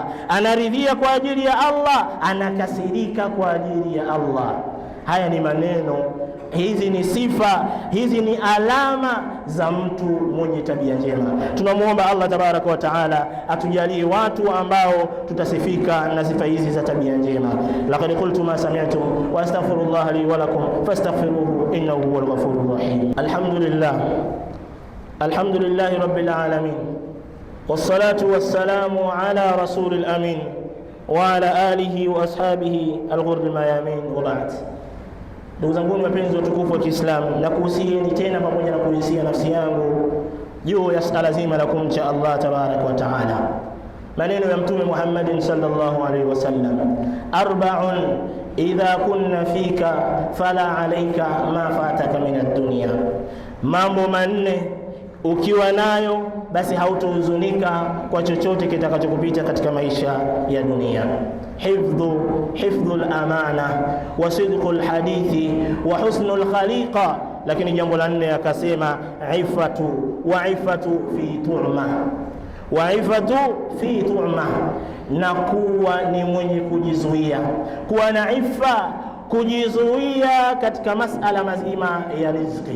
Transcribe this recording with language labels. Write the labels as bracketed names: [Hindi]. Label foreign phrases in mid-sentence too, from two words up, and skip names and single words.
[Swahili] Anaridhia kwa ajili ya Allah, anakasirika kwa ajili ya Allah. Haya ni maneno, hizi ni sifa, hizi ni alama za mtu mwenye tabia njema. Tunamuomba Allah [Arabic] تبارك وتعالى [Swahili] atujalie watu ambao tutasifika na sifa hizi za tabia njema. [Arabic] لقد قلت ما سمعتم وأستغفر الله لي ولكم فاستغفروه إنه هو الغفور الرحيم. الحمد لله رب العالمين والصلاة والسلام على رسول الأمين وعلى آله وأصحابه الغر الميامين وبعد. [Swahili] Ndugu zangu wapenzi watukufu wa Kiislamu, na kuhusieni tena pamoja na kuhusia nafsi yangu juu ya suala zima la kumcha Allah [Arabic] تبارك وتعالى. [Swahili] Maneno ya Mtume Muhammad [Arabic] صلى الله عليه وسلم, أربع إذا كن فيك فلا عليك ما فاتك من الدنيا. [Swahili] Mambo manne ukiwa nayo basi hautohuzunika kwa chochote kitakachokupita katika maisha ya dunia. [Arabic] حفظ الأمانة وصدق الحديث وحسن الخليقة. [Swahili] Lakini jambo la nne akasema [Arabic] عفة في طعمة, [Swahili] na kuwa ni mwenye kujizuia, kuwa na ifa, kujizuia katika masala mazima ya riziki.